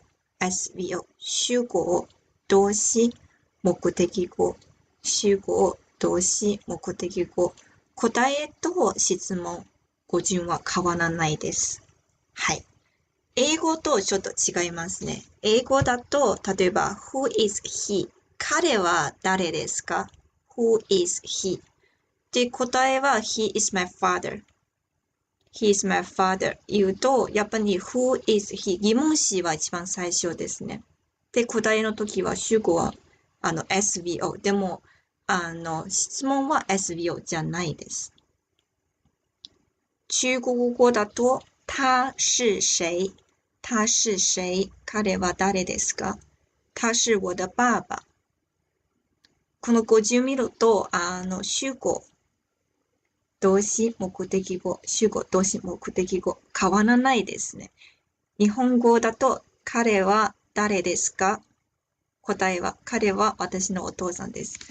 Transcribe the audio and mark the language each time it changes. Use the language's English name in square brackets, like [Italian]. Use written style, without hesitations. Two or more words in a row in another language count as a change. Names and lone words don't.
[Japanese] 主語、動詞、目的語。主語、動詞、目的語。答えと質問、語順は変わらないです。はい。英語とちょっと違いますね。英語だと、例えば、 [English] Who is he? [Japanese] 彼は誰ですか？ [English] Who is he? [Japanese] で、答えは [English] He is my father。 He is my father [Japanese] 言うと、やっぱり [English] Who is he? [Japanese] 疑問詞は一番最初ですね。で、答えの時は主語はSVO。でも、質問は SVO じゃないです。中国語だと、 [Chinese] 他是谁？他是谁？ [Japanese] 彼は誰ですか？ [Chinese] 他是我的爸爸。 [Japanese] この語順見ると、主語、動詞、目的語、主語、動詞、目的語、変わらないですね。日本語だと、彼は誰ですか？答えは、彼は私のお父さんです。